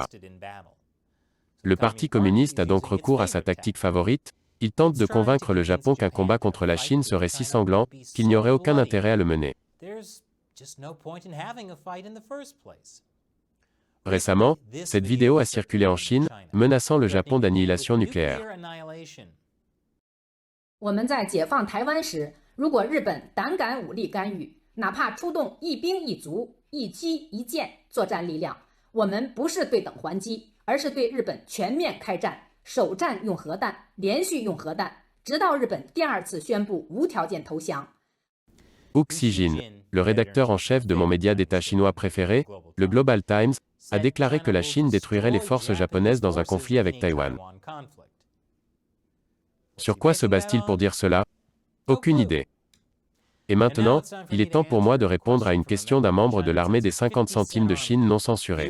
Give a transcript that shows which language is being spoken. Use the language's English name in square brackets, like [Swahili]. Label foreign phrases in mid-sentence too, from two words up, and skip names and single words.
[French] Le Parti communiste a donc recours à sa tactique favorite: il tente de convaincre le Japon qu'un combat contre la Chine serait si sanglant, qu'il n'y aurait aucun intérêt à le mener. Récemment, cette vidéo a circulé en Chine, menaçant le Japon d'annihilation nucléaire. [Chinese] 我们在解放台湾时，如果日本胆敢武力干预，哪怕出动一兵一卒、一机一舰作战力量，我们不是对等还击，而是对日本全面开战，首战用核弹，连续用核弹，直到日本第二次宣布无条件投降。 [French] Hu Xijin, le rédacteur en chef de mon média d'État chinois préféré, le Global Times, a déclaré que la Chine détruirait les forces japonaises dans un conflit avec Taïwan. Sur quoi se base-t-il pour dire cela? Aucune idée. Et maintenant, il est temps pour moi de répondre à une question d'un membre de l'armée des 50 centimes de Chine non censurée.